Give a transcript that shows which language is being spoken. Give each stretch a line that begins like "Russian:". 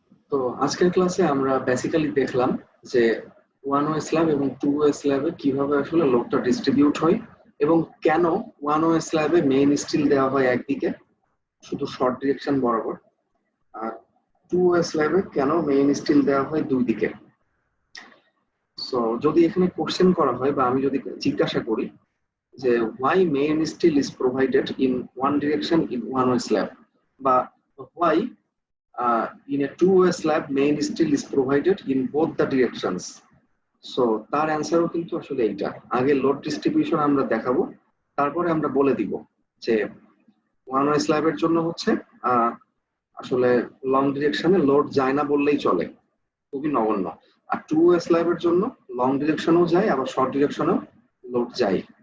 Bangla: তো আজকের ক্লাসে আমরা বেসিক্যালি দেখলাম যে 1OA স্ল্যাব এবং 2OA স্ল্যাবে কিভাবে আসলে লোডটা ডিস্ট্রিবিউট হয় এবং কেন 1OA স্ল্যাবে মেইন স্টিল দেওয়া হয় একদিকে শুধু শর্ট ডিরেকশন বরাবর, আর 2OA স্ল্যাবে কেন মেইন স্টিল দেওয়া হয় দুই দিকে। সো যদি এখানে কোশ্চেন করা হয় বা আমি যদি জিজ্ঞাসা করি যে
English: why main steel is provided in one direction in 1OA slab বা why in a 2OA slab main steel is provided in both the directions,
Bangla: so তার অ্যান্সারও কিন্তু আসলে এইটা। আগে লোড ডিস্ট্রিবিউশন আমরা দেখাবো, তারপরে আমরা বলে দিব যে 1OA স্ল্যাবের জন্য হচ্ছে আসলে লং ডিরেকশনে লোড যায় না বললেই চলে, খুবই নগণ্য। আর টু ওয়ে স্ল্যাবের জন্য লং ডিরেকশনেও যায়, আবার শর্ট ডিরেকশনেও লোড যায়।